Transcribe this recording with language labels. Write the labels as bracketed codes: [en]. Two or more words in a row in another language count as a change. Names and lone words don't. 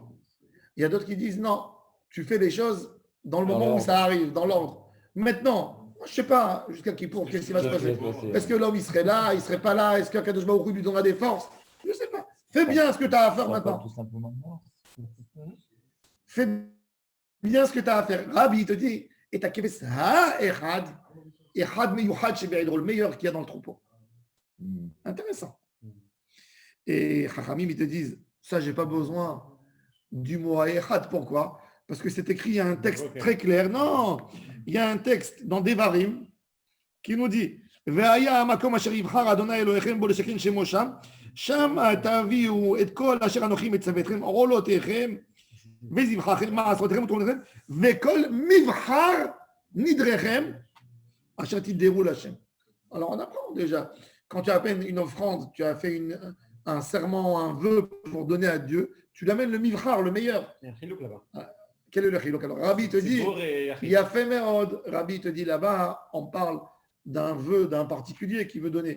[fr] Il y a d'autres qui disent, non, tu fais les choses dans le moment où ça arrive, dans l'ordre. Maintenant, je ne sais pas, jusqu'à Kippour, qu'est-ce qui va se passer? Est-ce que l'homme, il serait là, il ne serait pas là? Est-ce qu'Akadosh Baruch Hu lui donnera des forces? Je ne sais pas. Fais bien ce que tu as à faire maintenant. Tout simplement. Fais bien ce que tu as à faire. [he] Rabbi, [fr] il te dit, [he] את הכבש האחד, אחד מיוחד שבעדרו, [fr] le meilleur qu'il y a dans le troupeau. Intéressant. Et Chachamim, ils te disent, ça, je n'ai pas besoin du mot ha-echad. Pourquoi? Parce que c'est écrit, il y a un texte très clair. Non, il y a un texte dans Devarim qui nous dit [he] והיה המקום אשר יבחר אדוני אלהיכם בו לשכן שמו שם שם תביאו את כל אשר אנוכי מצווה אתכם, עולותיכם וזבחיכם, מעשרותיכם ותרומותיכם, וכל מבחר נדריכם, אשר תדרו להשם. [fr] Alors on apprend déjà, quand tu appelles une offrande, tu as fait un serment, un vœu pour donner à Dieu, tu l'amènes le mivchar, le meilleur. Il y a un chilouk là-bas. Quel est le chiluk? Alors Rabbi te dit, il y a fait Merod, Rabbi te dit là-bas, on parle d'un vœu d'un particulier qui veut donner.